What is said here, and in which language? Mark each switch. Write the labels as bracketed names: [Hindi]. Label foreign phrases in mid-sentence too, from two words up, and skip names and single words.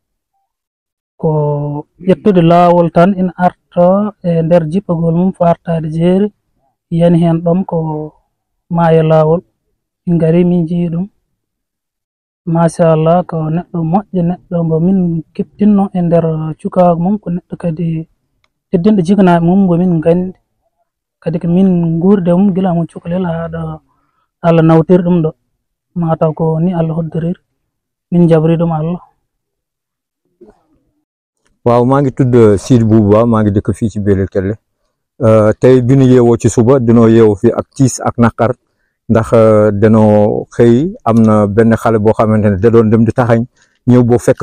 [Fula] ko ƴettude lawol tan ina arta e nder jippagol mum fo artade jeeri yani hen ɗom ko maayo lawol min gari min jii ɗum machallah ko neɗɗo moƴƴo neɗɗo mo min keptinno e nder cukago mum ko neɗɗo kadi teddinɗo jiganaɓe mum mo min gandi kadi ko min guurde mum gila mo cukalel haɗo Allah nawtir ɗum ɗo mataw ko ni Allah hoddirir min jabri ɗum Allah [Wolof] waaw maa ngi tudd Sidi Boubou Ba maa ngi dëkk fii ci Belel Kelle tey bi ñu yeewoo ci suba dinoo yeewu fii ak tiis ak naqar ndax danoo xëy am na benn xale boo xamante ne da doon dem di taxañ ñëw boo fekk